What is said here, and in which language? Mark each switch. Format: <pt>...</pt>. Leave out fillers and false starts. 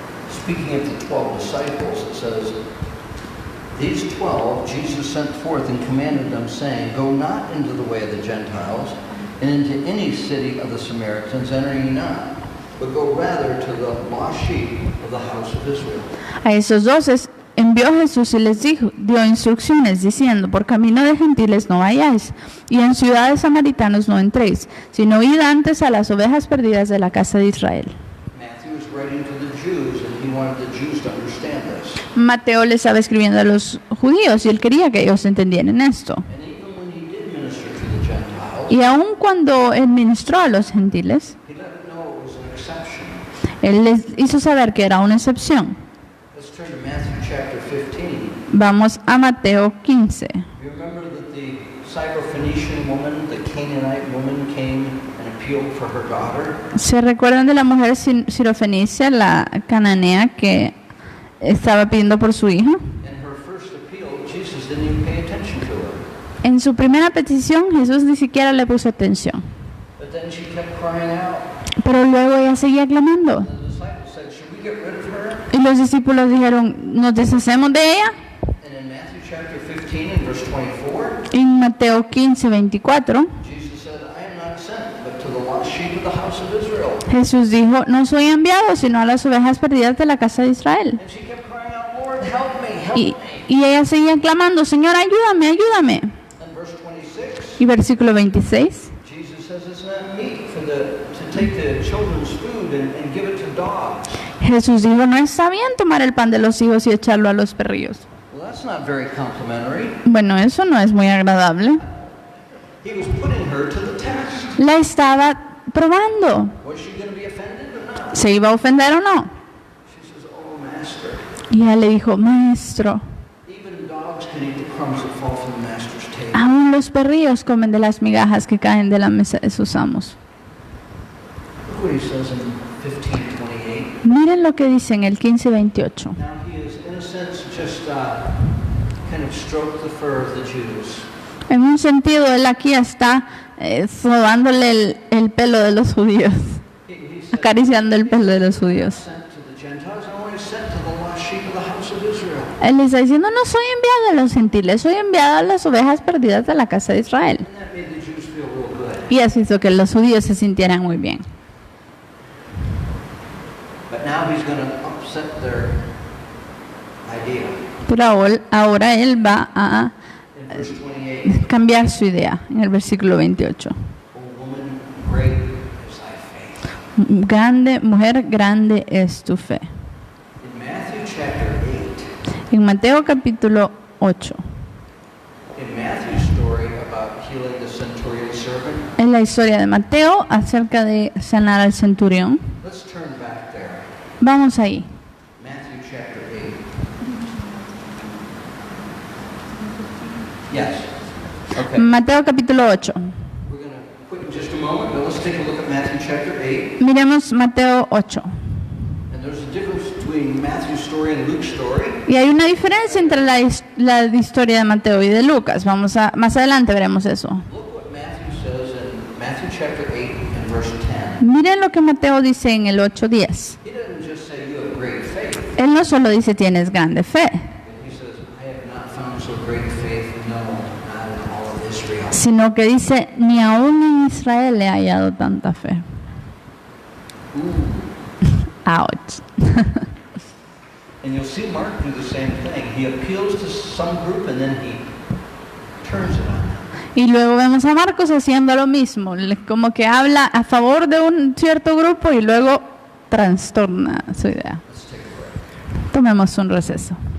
<en>Speaking of the 12 disciples, it says, These 12 Jesus sent forth and commanded them, saying, Go not into the way of the Gentiles, and into any city of the Samaritans enter ye not, but go rather to the lost sheep of the house of Israel.</en> <es>A esos 12 envió Jesús y les dio instrucciones diciendo, por camino de gentiles no vayáis, y en ciudades samaritanos no entréis, sino id antes a las ovejas perdidas de la casa de Israel.</es> <en>Matthew is writing to the Jews, and he wanted the Jews to understand this.</en> <es>Mateo le estaba escribiendo a los judíos y él quería que ellos entendieran esto.</es> <en>And even when he did minister to the Gentiles,</en> <es>Y aun cuando él ministró a los gentiles,</es> <en>he let them know it was an exception.</en> <es>él les hizo saber que era una excepción.</es> <en>Let's turn to Matthew chapter 15.</en> <es>Vamos a Mateo 15.</es> <en>You remember that the Syrophoenician woman, the Canaanite woman, came and appealed for her daughter?</en> <es>¿Se recuerdan de la mujer sirofenicia, la cananea, que estaba pidiendo por su hija?</es> <en>In her first appeal, Jesus didn't even pay attention to her.</en> <es>En su primera petición, Jesús ni siquiera le puso atención.</es> <en>But then she kept crying out.</en> <es>Pero luego ella seguía clamando.</es> <en>And the disciples said, Should we get rid of her?</en> <es>Y los discípulos dijeron, ¿nos deshacemos de ella?</es> <en>And in Matthew chapter 15 and verse 24,</en> <es>En Mateo 15, 24,</es> <en>Jesus said, I am not sent, but to the lost sheep of the house of Israel.</en> <es>Jesús dijo, no soy enviado, sino a las ovejas perdidas de la casa de Israel.</es> <en>And she kept crying out, Lord, help me, help me.</en> <es>Y ella seguía clamando, Señor, ayúdame, ayúdame.</es> <en>And verse 26,</en> <es>Y versículo 26,</es> <en>Jesus says it's not meet to take the children's food and give it to dogs.</en> <es>Jesús dijo, no está bien tomar el pan de los hijos y echarlo a los perrillos.</es> <en>Well, that's not very complimentary.</en> <es>Bueno, eso no es muy agradable.</es> <en>He was putting her to the test.</en> <es>La estaba probando.</es> <en>Was she going to be offended or not?</en> <es>¿Se iba a ofender o no?</es> <en>She says, Oh, Master,</en> <es>Y ella le dijo, Maestro,</es> <en>even dogs can eat the crumbs that fall from the Master's table.</en> <es>aún los perrillos comen de las migajas que caen de la mesa de sus amos.</es> <en>Look what he says in 15:28.</en> <es>Miren lo que dice en el 15:28.</es> <en>Now he is, in a sense, just kind of stroked the fur of the Jews.</en> <es>En un sentido, él aquí está sobándole el pelo de los judíos,</es> <en>He said,</en> <es>acariciando el pelo de los judíos.</es> <en>sent to the Gentiles, I only sent to the lost sheep of the house of Israel.</en> <es>Él le está diciendo, no soy enviado a los gentiles, soy enviado a las ovejas perdidas de la casa de Israel.</es> <en>And that made the Jews feel real good.</en> <es>Y eso hizo que los judíos se sintieran muy bien.</es> <en>But now he's going to upset their idea.</en> <es>Pero ahora él va a</es> <en>In verse 28,</en> <es>cambiar su idea en el versículo 28.</es> <en>O woman, great is thy faith.</en> <es>Grande, mujer, grande es tu fe.</es> <en>In Matthew chapter 8,</en> <es>En Mateo capítulo 8,</es> <en>in Matthew's story about healing the centurion servant,</en> <es>es la historia de Mateo acerca de sanar al centurión.</es> <en>let's turn back there.</en> <es>Vamos ahí.</es> <en>Matthew chapter 8. Yes. Okay.</en> <es>Mateo capítulo 8.</es> <en>We're going to let's take a look at Matthew chapter 8.</en> <es>Miremos Mateo 8.</es> <en>And there's a difference between Matthew's story and Luke's story.</en> <es>Y hay una diferencia entre la historia de Mateo y de Lucas. Más adelante veremos eso.</es> <en>Look what Matthew says in Matthew chapter 8 and verse 10.</en> <es>Miren lo que Mateo dice en el 8:10.</es> <en>He doesn't just say you have great faith.</en> <es>Él no solo dice tienes grande fe,</es> <en>He says, I have not found so great faith, no, not in all of Israel.</en> <es>sino que dice ni aún en Israel he hallado tanta fe.</es> <en>Ouch. And you'll see Mark do the same thing. He appeals to some group and then he turns it on them.</en> <es>Y luego vemos a Marcos haciendo lo mismo, como que habla a favor de un cierto grupo y luego trastorna su idea.</es> <en>Let's take a break.</en> <es>Tomemos un receso.</es>